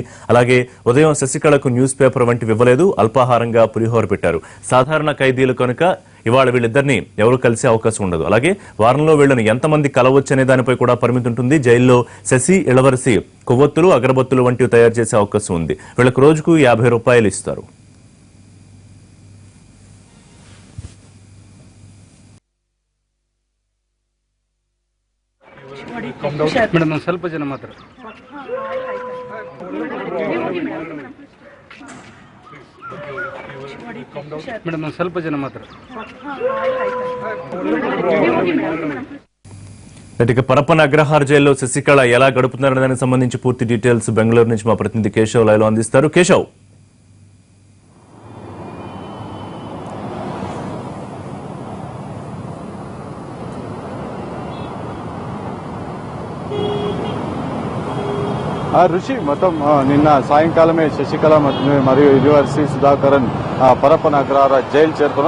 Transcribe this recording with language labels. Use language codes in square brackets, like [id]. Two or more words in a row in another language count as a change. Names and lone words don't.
[te] అలాగే ఉదయం శశికళకు న్యూస్ పేపర్ వంటివి ఇవ్వలేదు, అల్పాహారంగా పులిహోర పెట్టారు. సాధారణ ఖైదీలు కనుక ఇవాళ వీళ్ళిద్దరిని ఎవరు కలిసే అవకాశం ఉండదు. అలాగే వారంలో వీళ్ళని ఎంతమంది కలవచ్చు అనే దానిపై కూడా పరిమితి ఉంటుంది. జైల్లో శశి ఇళ్లవరసి కొవ్వొత్తులు, అగరబత్తులు వంటివి తయారు చేసే అవకాశం ఉంది. వీళ్ళకు రోజుకు 50 రూపాయలు ఇస్తారు. [kn] ಮೇಡಮ್ ಸ್ವಲ್ಪ ಜನ ಮಾತ್ರ ಮೇಡಮ್ ಸ್ವಲ್ಪ ಜನ ಮಾತ್ರ. [te] ఇక పరప్పన అగ్రహార జైల్లో శశికళ ఎలా గడుపుతున్నారనే దానికి సంబంధించి పూర్తి డీటెయిల్స్ బెంగళూరు నుంచి మా ప్రతినిధి కేశవ్ లైవ్ లో అందిస్తారు. కేశవ్, రుషి మొత్తం నిన్న సాయంకాలమే శశికళ మరియు యూనివర్సిటీ సుధాకరన్ పరప్పన అగ్రహార జైలు చేరుకున్నారు.